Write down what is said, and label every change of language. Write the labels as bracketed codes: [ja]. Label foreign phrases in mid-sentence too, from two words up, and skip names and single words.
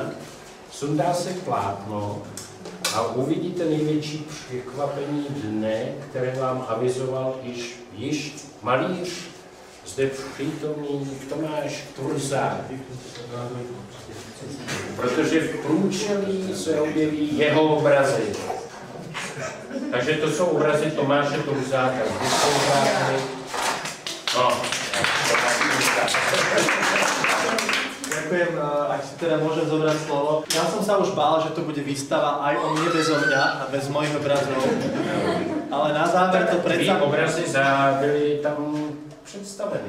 [cs] Sundá se plátno a uvidíte největší překvapení dne, které vám avizoval již malíř, zde přítomný Tomáš Turzák. Protože v průčelí se objeví jeho obrazy. Takže to jsou obrazy Tomáše Turzáka. No. [sk] Ďakujem, ak si teda môžem zobrať slovo. Ja som sa už bál, že to bude výstava aj o mne bezo mňa a bez mojich obrazov. Ale na záver to predsa... [cs] Obrazy byli tam představený.